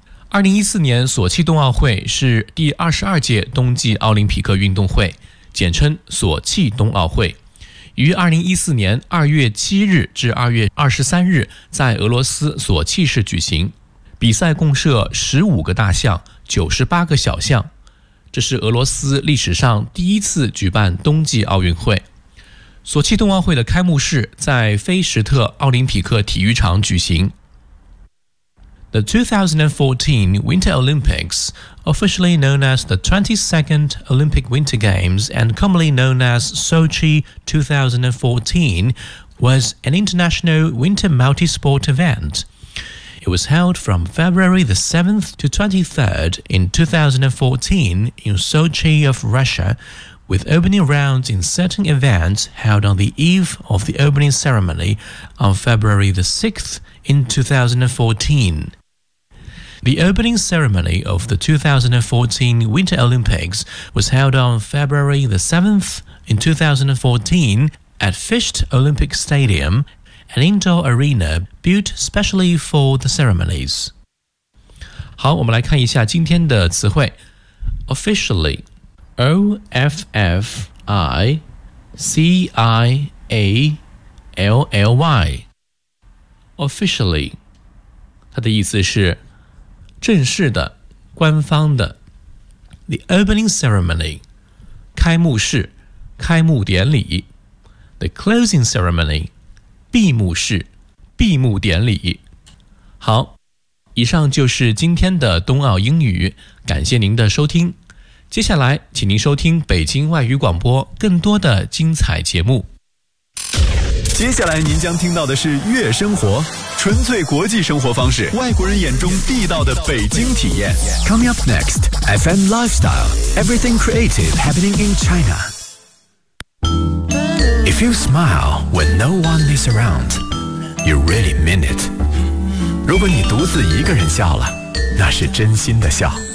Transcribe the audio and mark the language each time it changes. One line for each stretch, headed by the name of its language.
Chinese: 2014年索契冬奥会是第22届冬季奥林匹克运动会，简称索契冬奥会，于2014年2月7日至2月23日在俄罗斯索契市举行，比赛共设15个大项、98个小项，这是俄罗斯历史上第一次举办冬季奥运会。索契冬奥会的开幕式在菲什特奥林匹克体育场举行。
English: The 2014 Winter Olympics, officially known as the 22nd Olympic Winter Games and commonly known as Sochi 2014, was an international winter multi-sport event. It was held from February the 7th to 23rd in 2014 in Sochi of Russia,with opening rounds in certain events held on the eve of the opening ceremony on February the 6th in 2014. The opening ceremony of the 2014 Winter Olympics was held on February the 7th in 2014 at Fisht Olympic Stadium, an indoor arena built specially for the ceremonies.
Chinese: 好，我们来看一下今天的词汇。 Officially,O-F-F-I-C-I-A-L-L-Y Officially 它的意思是正式的、官方的。
English: The opening ceremony
Chinese: 开幕式、开幕典礼。
English: The closing ceremony
Chinese: 闭幕式、闭幕典礼。好，以上就是今天的冬奥英语，感谢您的收听。接下来请您收听北京外语广播更多的精彩节目。接下来您将听到的是月生活，纯粹国际生活方式，外国人眼中地道的北京体验。
English: Coming up next, FM Lifestyle, Everything Creative Happening in China. If you smile when no one is around, you really mean it.
Chinese: 如果你独自一个人笑了，那是真心的笑。